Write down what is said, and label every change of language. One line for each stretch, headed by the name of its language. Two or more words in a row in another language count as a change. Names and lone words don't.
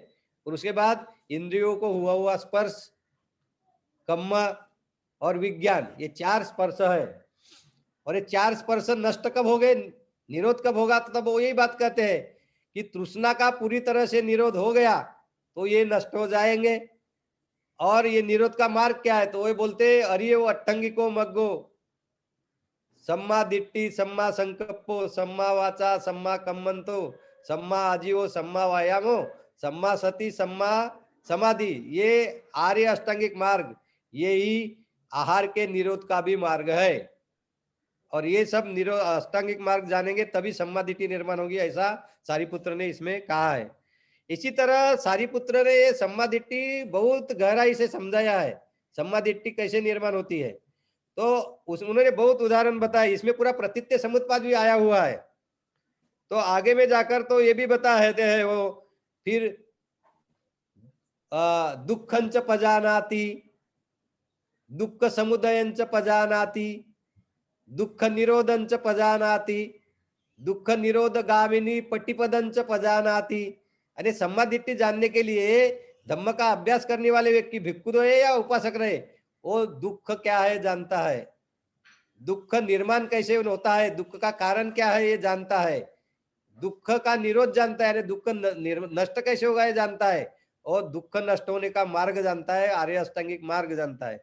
Hindi: और उसके बाद इंद्रियों को हुआ स्पर्श, कम्म और विज्ञान, ये 4 स्पर्श है। और ये 4 स्पर्श नष्ट कब हो गए, निरोध कब होगा, तो तब वो यही बात कहते हैं कि तृष्णा का पूरी तरह से निरोध हो गया तो ये नष्ट हो जाएंगे। और ये निरोध का मार्ग क्या है, तो वो बोलते अरे वो
Pali: अट्टंगिको मग्गो, सम्मा दिट्ठी, सम्मा संकल्पो, सम्मा वाचा, सम्मा कम्मंतो, सम्मा आजीवो, सम्मा व्यायामो, सम्मा सती, सम्मा समाधि,
Hindi: ये आर्य अष्टांगिक मार्ग, ये ही आहार के निरोध का भी मार्ग है। और ये सब निरोध अष्टांगिक मार्ग जानेंगे तभी सम्मादिटी निर्माण होगी, ऐसा सारिपुत्र ने इसमें कहा है। इसी तरह सारिपुत्र ने ये सम्मादिटी बहुत गहराई से समझाया है, सम्मादिटी कैसे निर्माण होती है। तो उन्होंने बहुत उदाहरण बताए, इसमें पूरा प्रतीत्य समुत्पाद भी आया हुआ है। तो आगे में जाकर तो ये भी बताते हैं वो, फिर
Pali: दुखंच पजानाति, दुख समुदयंच पजानाति, दुख निरोधंच पजानाति, दुख निरोध गामिनी पटिपदंच पजानाति।
Hindi: अरे सम्मादिट्ठी जानने के लिए धम्म का अभ्यास करने वाले व्यक्ति भिक्खु रहे या उपासक रहे, वो दुख क्या है जानता है, दुख निर्माण कैसे होता है, दुख का कारण क्या है ये जानता है, दुख का निरोध जानता है, दुख नष्ट कैसे होगा ये जानता है, और दुख नष्ट होने का मार्ग जानता है, आर्य अष्टांगिक मार्ग जानता है।